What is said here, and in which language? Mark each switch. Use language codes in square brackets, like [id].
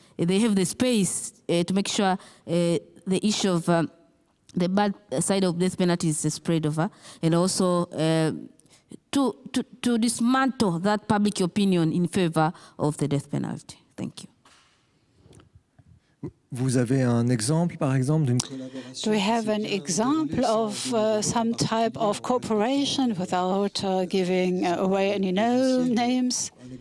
[en] They have the space to make sure the issue of the bad side of death penalty is spread over, and also to dismantle that public opinion in favor of the death penalty. Thank you. [fr] Vous avez un exemple, par exemple, d'une collaboration? [en] Do we have an example of some type of cooperation without giving away any names?